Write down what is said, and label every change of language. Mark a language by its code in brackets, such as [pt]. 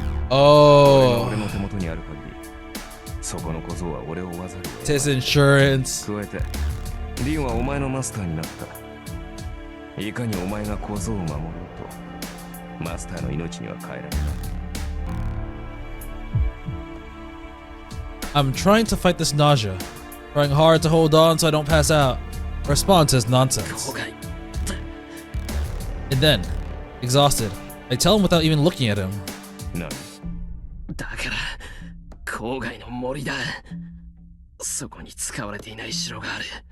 [en] Oh. [ja] 俺の手元にある限り、そこの小僧は俺を追わざるを得ない。 [en] It's insurance. [ja] 加えて、リンはお前のマスターになった。いかにお前が小僧を守ろうと。マスターの命には変えられない。 [en] I'm trying to fight this nausea, trying hard to hold on so I don't pass out, respond to his nonsense. And then, exhausted, I tell him without even looking at him. [ja] 何？だから郊外の森だ。そこに使われていない城がある。